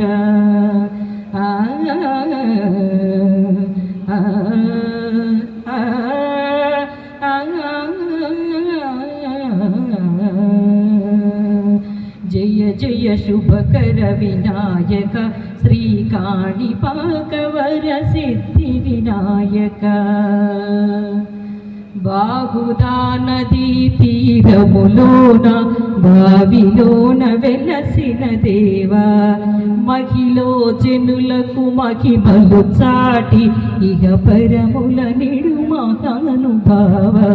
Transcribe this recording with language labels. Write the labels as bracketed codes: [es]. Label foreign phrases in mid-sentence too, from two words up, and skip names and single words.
[sa] आ जय जय शुभकर विनायक श्रीकाणिपाकवर सिद्धि विनायक। [te] బాగుదా నదీ తీరములోన బావిలోన వెలసిన దేవా మహిలో జనులకు మహిమలు చాటి ఇహ పరముల నిడు మహానుభావ